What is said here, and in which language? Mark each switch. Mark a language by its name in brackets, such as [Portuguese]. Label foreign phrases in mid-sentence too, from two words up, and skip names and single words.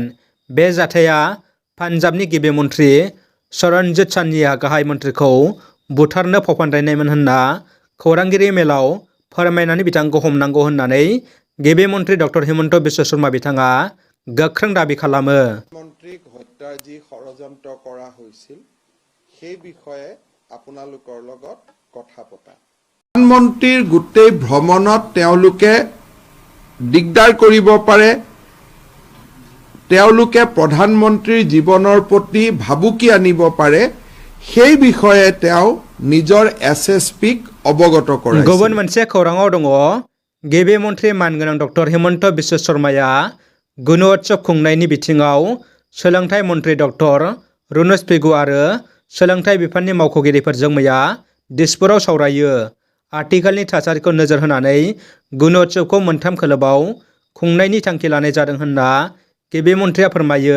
[Bodo] बे जाथाया पान्जाबनि गिबि मन्थ्रि चरणजीत सान्नीआ गाहाय मन्थ्रिखौ बुथारनो फावफान्दायनायमोन होनना खौरांगिरि मेलाव फोरमायनानै बिथांखौ हमनांगौ होननानै गिबि मन्थ्रि डक्टर हिमन्त बिश्व शर्मा बिथाङा गोख्रों दाबি खालामो। [Assamese] মন্ত্ৰীক হত্যাৰ যি ষড়যন্ত্ৰ কৰা হৈছিল সেই বিষয়ে আপোনালোকৰ লগত কথা পতা। প্ৰধানমন্ত্ৰীৰ গোটেই ভ্ৰমণত তেওঁলোকে দিগদাৰ কৰিব পাৰে, তেওঁলোকে প্ৰধানমন্ত্ৰীৰ জীৱনৰ প্ৰতি ভাবুকি আনিব পাৰে, সেই বিষয়ে তেওঁ নিজৰ SSPক অৱগত কৰে। [Bodo] गुबुन मोनसे खौराङाव दङ गिबि मन्थ्रि मानगोनां डक्टर हिमन्त बिश्व शर्माया गुणोत्सव खुंनायनि बिथिङाव सोलोंथाइ मन्थ्रि डक्टर रुनुज पेगु आरो सोलोंथाइ बिफाननि मावख'गिरिफोरजों मैया दिसपुराव सावरायो। आथिखालनि थासारिखौ नोजोर होनानै गुणोत्सवखौ 3 खोलोबाव खुंनायनि थांखि लानाय जादों होनना गिबि मन्थ्रिया फोरमायो।